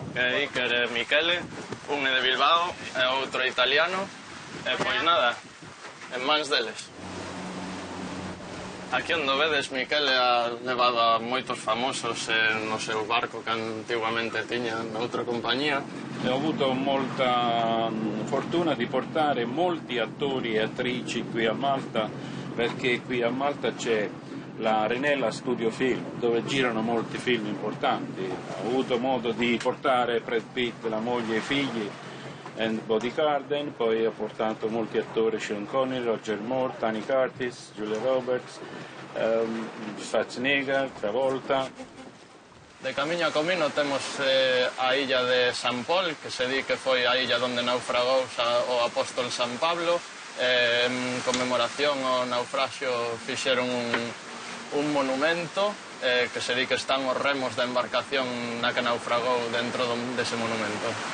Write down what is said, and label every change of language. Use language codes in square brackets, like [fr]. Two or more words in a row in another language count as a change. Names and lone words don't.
[gl] Iker e Michele, un é de Bilbao e outro italiano, e pois nada, en mans deles. Aquí onde vedes, Michele ha levado a moitos famosos no seu barco que antiguamente tiña noutra compañía. [it] Ho avuto molta fortuna di portare molti attori e attrici qui a Malta, perché qui a Malta c'è la Renella Studio Film, dove girano molti film importanti. Ho avuto modo di portare Brad Pitt, la moglie e i figli, [en] and Body Garden, [it] poi ho portato molti attori, Sean Connery, Roger Moore, Tony Curtis, Julia Roberts, Schwarzenegger, Travolta. [gl] De camiño a Comino temos a illa de San Pol, que se di que foi a illa onde naufragou o apóstol San Pablo. En conmemoración ao naufraxio fixeron un monumento que se di que están os remos da embarcación na que naufragou dentro dese monumento.